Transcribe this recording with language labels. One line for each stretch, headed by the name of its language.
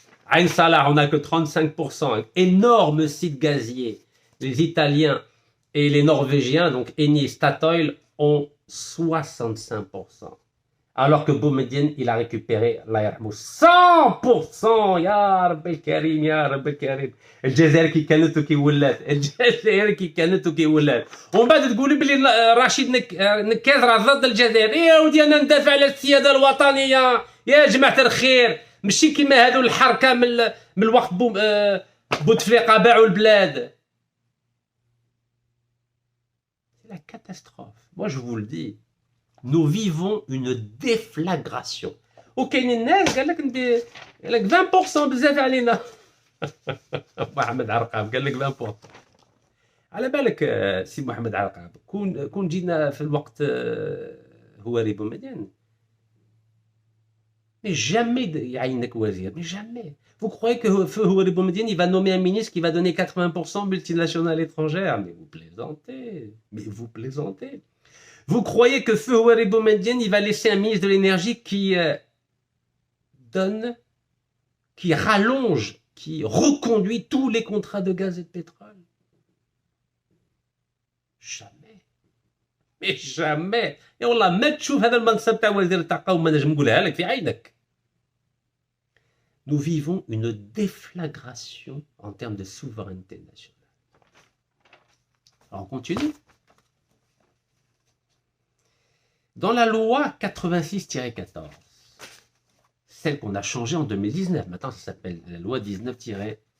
French: Ain Salah, on n'a que 35%. Un énorme site gazier. Les Italiens et les Norvégiens, donc Eni et Statoil, ont 65%. Alors que Boumediene, il a récupéré 100%.
Arabic: Ya Rabbi Karim, ya Rabbi Karim. الجزائر كي كانت وكي ولات. الجزائر كي كانت وكي ولات. ومن بعد تقولي بلي رشيد نكاز راه ضد الجزائر. يا ودي انا ندافع على السياده الوطنيه. يا جماعه الخير. ماشي كيما هادو الحركه من الوقت بوتفليقه باعوا البلاد.
French: la catastrophe. Moi, je vous le dis, nous vivons une déflagration.
Arabic: وكاين الناس قال لك 20% بزاف علينا. محمد عرقاب قال لك 20%. على بالك سي محمد عرقاب كون جينا في الوقت هواري بومدين.
French: Mais jamais
Arabic: يعينك وزير,
French: mais jamais. Vous croyez que Feu Houari Boumediene, il va nommer un ministre qui va donner 80% multinationales étrangères? Mais vous plaisantez. Mais vous plaisantez. Vous croyez que Feu Houari Boumediene, il va laisser un ministre de l'énergie qui donne, qui rallonge, qui reconduit tous les contrats de gaz et de pétrole? Jamais. Mais jamais. Et on l'a mis
Arabic: تشوف هذا المنصب تاع وزير الطاقة وما نجم نقولها لك في عينك.
French: Nous vivons une déflagration en termes de souveraineté nationale. Alors on continue. Dans la loi 86-14, celle qu'on a changée en 2019, maintenant ça s'appelle la loi 19-13.